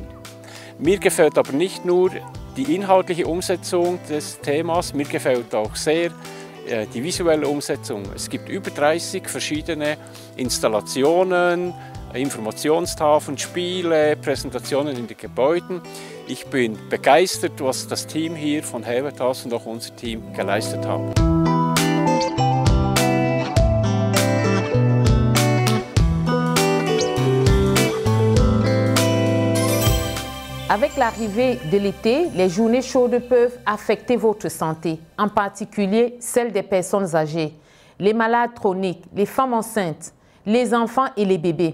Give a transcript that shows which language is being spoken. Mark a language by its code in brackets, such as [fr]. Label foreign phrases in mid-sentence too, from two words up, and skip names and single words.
[de] Mir gefällt aber nicht nur die inhaltliche Umsetzung des Themas, mir gefällt auch sehr die visuelle Umsetzung. Es gibt über 30 verschiedene Installationen, Informationstafeln, Spiele, Präsentationen in den Gebäuden. Ich bin begeistert, was das Team hier von Helvetas und auch unser Team geleistet haben. [fr] Avec l'arrivée de l'été, les journées chaudes peuvent affecter votre santé, en particulier celle des personnes âgées, les malades chroniques, les femmes enceintes, les enfants et les bébés.